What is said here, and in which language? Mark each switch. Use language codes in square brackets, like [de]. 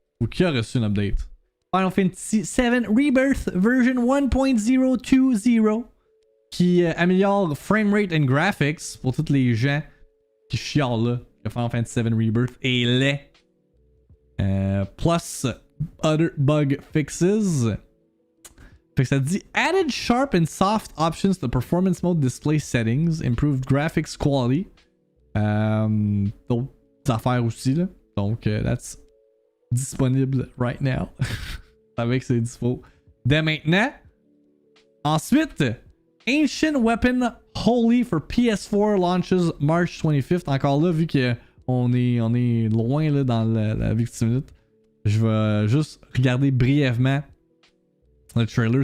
[fr] Ou qui a reçu un update. Final Fantasy VII Rebirth version 1.020 qui améliore [en] framerate and graphics [fr] pour tous les gens qui chialent là que Final Fantasy VII Rebirth est laid. [en] Plus other bug fixes. [fr] Fait que ça dit [en] added sharp and soft options to performance mode display settings, improved graphics quality. [fr] D'autres affaires aussi là. [en] Donc that's disponible right now. [fr] Avec c'est dispo dès maintenant. Ensuite, Ancient Weapon Holy for PS4 launches March 25th. Encore là, vu qu'on est loin là, dans la Victime Minute. Je vais juste regarder brièvement le trailer.